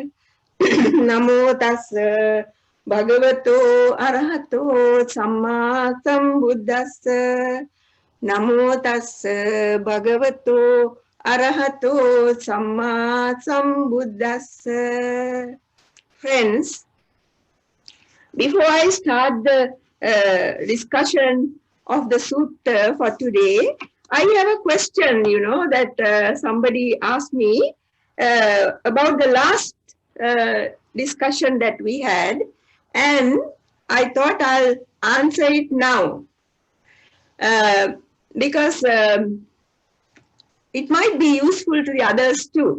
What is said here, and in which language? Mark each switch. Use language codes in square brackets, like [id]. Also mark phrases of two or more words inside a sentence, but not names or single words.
[pi] Namo tassa bhagavato arahato samma sambuddhassa. Namo tassa bhagavato arahato samma sambuddhassa. [en] Friends, before I start the discussion of the sutta for today, I have a question, that somebody asked me about the last discussion that we had, and I thought I'll answer it now because it might be useful to the others too.